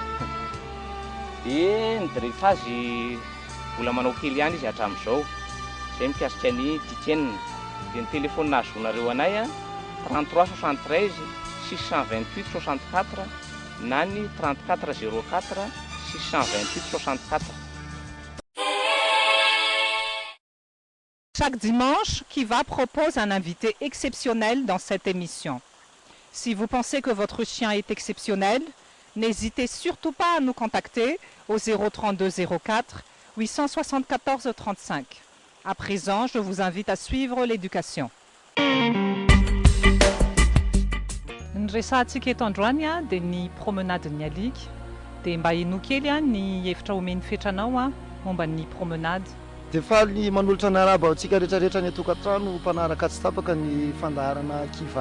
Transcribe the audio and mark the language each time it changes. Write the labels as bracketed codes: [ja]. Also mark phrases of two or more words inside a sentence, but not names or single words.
[mg] Dia ny dressage mbola manao kely ihany izy hatramin'izao. Izay mikasika ny Tiken. Dia ny téléphone azonareo anay a 33 73 628 64 na ny 34 04 628 64. [fr] Chaque dimanche, Kiva propose un invité exceptionnel dans cette émission. Si vous pensez que votre chien est exceptionnel, n'hésitez surtout pas à nous contacter au 032 04 874 35. À présent, je vous invite à suivre l'éducation. [mg] Ny resantsika eto androany a dia ny promenade ny alika. Dia mba hainao kely a ny hevitra omeny fetranao a momba ny promenade. Dia faly manolotra ny araba antsika rehetrarehetra ny atokantrano mpanaraka tsy tapaka ny fandaharana Kiva.